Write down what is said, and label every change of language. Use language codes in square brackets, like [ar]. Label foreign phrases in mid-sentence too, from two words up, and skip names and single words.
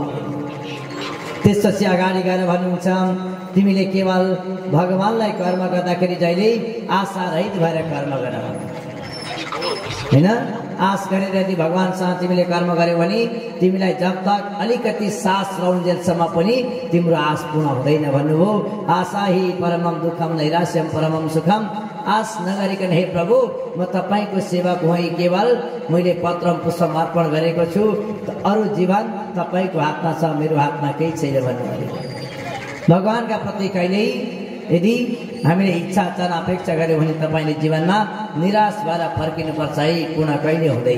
[ne] त्यसपछि अगाडि गएर भन्नुहुन्छ तिमीले केवल भगवानलाई कर्म गर्दाखेरि जहिले आशा रहित भएर कर्म गर, हैन? आश गरेर यदि भगवानसँग तिमीले कर्म गर्यौ भने तिमीलाई [hi] जब तक [ne] अलिकति सास रहन्जेलसम्म पनि तिम्रो आश पूर्ण हुँदैन भन्नुभयो। [sa] आशा हि परमम दुःखम नैराश्यम परमम सुखम। [ne] आश नगरिकन हे प्रभु म तपाईँको सेवक हुँ, केवल मैले पत्र पुष्प अर्पण गरेको छु, अरू जीवन तपाईँको हातमा छ, मेरो हातमा केही छैन भन्नुभयो। भगवानका प्रति कहिल्यै यदि हामीले इच्छा चाहना अपेक्षा गर्यौँ भने तपाईँले जीवनमा निराश भएर फर्किनुपर्छ है, पूर्ण कहिले हुँदैन।